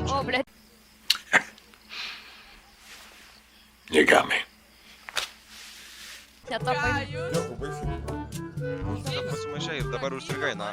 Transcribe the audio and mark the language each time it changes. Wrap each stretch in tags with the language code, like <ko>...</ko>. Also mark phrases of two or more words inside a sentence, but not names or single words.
<lt>O, ble.</lt> <en>You got me.</en> <lt>Netapai. Dėkui, baisi. Kad pasimaišai ir dabar užstrigai, na.</lt>